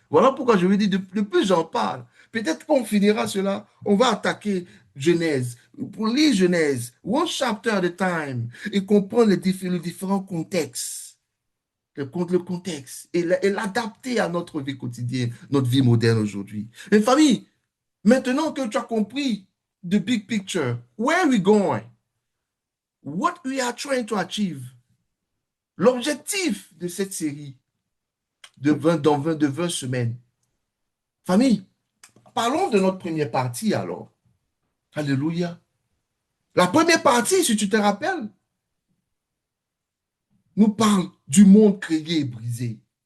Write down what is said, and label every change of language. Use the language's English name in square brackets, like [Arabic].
[French] Voilà pourquoi je veux dire, de plus j'en parle, peut-être qu'on finira cela, on va attaquer Genèse, pour lire Genèse, [English] one chapter at a time, [French] et comprendre les différents contextes, le contexte, et l'adapter à notre vie quotidienne, notre vie moderne aujourd'hui. Mais famille, maintenant que tu as compris [English] the big picture, where are we going? What we are trying to achieve? [French] L'objectif de cette série de 20 semaines. Famille, parlons de notre première partie alors. Alléluia. La première partie, si tu te rappelles, nous parle du monde créé et brisé.